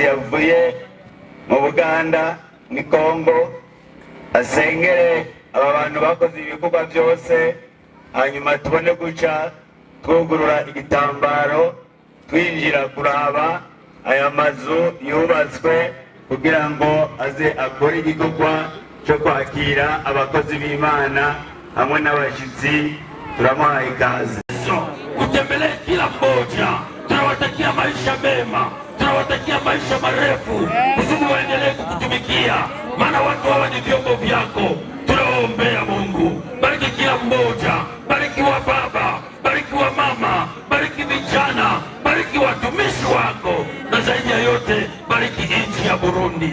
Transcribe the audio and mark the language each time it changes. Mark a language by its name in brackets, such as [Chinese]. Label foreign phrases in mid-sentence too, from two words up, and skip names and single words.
[Rundi] yavuye mu Buganda ni Kongo asengere aba bantu bakoze ibikorwa byose, hanyuma tubone guca twugurura igitambaro twinjira kuraba aya mazu yubatswe kugira ngo aze akore igikorwa cyo kwakira abakozi b'Imana hamwe n'abashyitsi. Turamuhaye ikaze. [Swahili] Kutembelea kila mmoja, tunawatakia maisha mema, tunawatakia maisha marefu, kusudi waendelee kukutumikia, maana watu hawa ni vyombo vyako. Tunawaombea Mungu, bariki kila mmoja, bariki wa baba, bariki wa mama, bariki vijana, bariki watumishi wako, na zaidi ya yote bariki nchi ya Burundi.